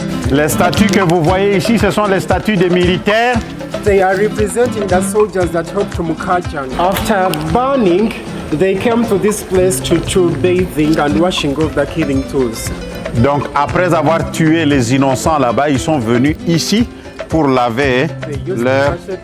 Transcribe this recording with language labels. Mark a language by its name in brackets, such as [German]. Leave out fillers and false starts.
[French] Les statues que vous voyez ici, ce sont les statues des militaires. [English] They are representing the soldiers that helped Mukajanga. After burning, they came to this place to bathing and washing off the killing tools. [French] Donc, après avoir tué les innocents là-bas, ils sont venus ici pour laver leurs...